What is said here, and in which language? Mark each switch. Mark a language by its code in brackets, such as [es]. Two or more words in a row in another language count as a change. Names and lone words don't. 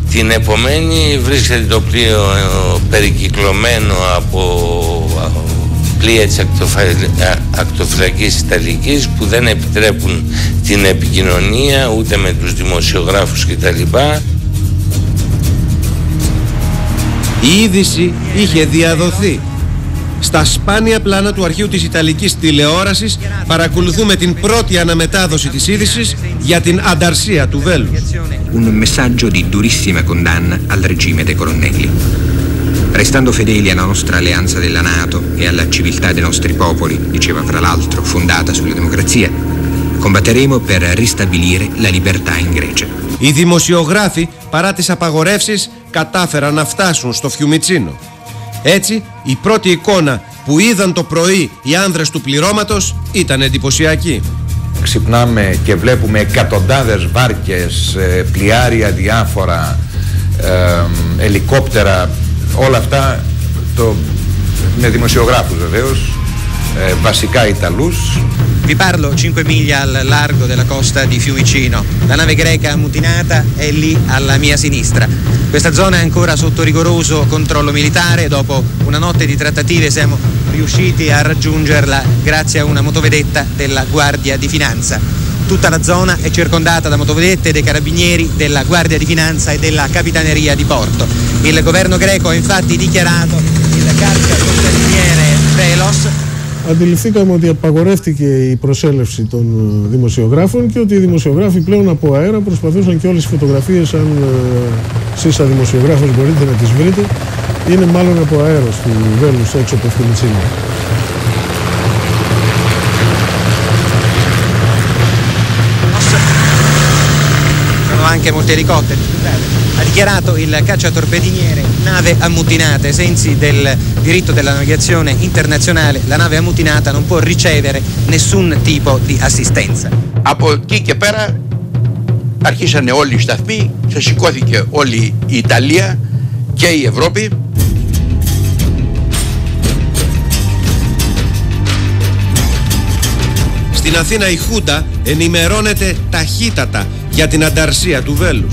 [el] Την επομένη βρίσκεται το πλοίο περικυκλωμένο από πλοία της ακτοφυλακής Ιταλικής που δεν επιτρέπουν την επικοινωνία ούτε με τους δημοσιογράφους κτλ. Η είδηση είχε διαδοθεί. Στα σπάνια πλάνα του αρχείου της Ιταλικής τηλεόρασης παρακολουθούμε την πρώτη αναμετάδοση της είδησης για την ανταρσία του Βέλους. [it] Un messaggio di durissima condanna al regime dei colonnelli. Restando fedeli alla nostra alleanza della NATO e alla civiltà dei nostri popoli, diceva fra l'altro, fondata sulla democrazia, combatteremo per ristabilire la libertà in Grecia. [el] Οι δημοσιογράφοι, παρά τις απαγορεύσεις, κατάφεραν να φτάσουν στο Φιουμιτσίνο. Έτσι, η πρώτη εικόνα που είδαν το πρωί οι άνδρες του πληρώματος ήταν εντυπωσιακή. Ξυπνάμε και βλέπουμε εκατοντάδες βάρκες, πλοιάρια διάφορα, ελικόπτερα, όλα αυτά με δημοσιογράφους βεβαίως, βασικά Ιταλούς. [it] Vi parlo 5 miglia al largo della costa di Fiumicino. La nave greca ammutinata è lì alla mia sinistra. Questa zona è ancora sotto rigoroso controllo militare. Dopo una notte di trattative siamo riusciti a raggiungerla grazie a una motovedetta della Guardia di Finanza. Tutta la zona è circondata da motovedette dei carabinieri, della Guardia di Finanza e della Capitaneria di Porto. Il governo greco ha infatti dichiarato il cacciabombardiere Velos. [el] Αντιληφθήκαμε ότι απαγορεύτηκε η προσέλευση των δημοσιογράφων και ότι οι δημοσιογράφοι πλέον από αέρα προσπαθούσαν, και όλες οι φωτογραφίες, αν εσείς σαν δημοσιογράφος μπορείτε να τις βρείτε, είναι μάλλον από αέρος του Βέλους έξω από το Φιουμιτσίνο. [it] Anche molti elicotteri. Ha dichiarato il cacciatorpediniere: nave ammutinata, ai sensi del diritto della navigazione internazionale, la nave ammutinata non può ricevere nessun tipo di assistenza. [el] Από εκεί και πέρα αρχίσανε όλοι οι σταθμοί, ξεσηκώθηκε όλη η Ιταλία και η Ευρώπη. Στην Αθήνα η Χούντα ενημερώνεται ταχύτατα για την ανταρσία του Βέλους.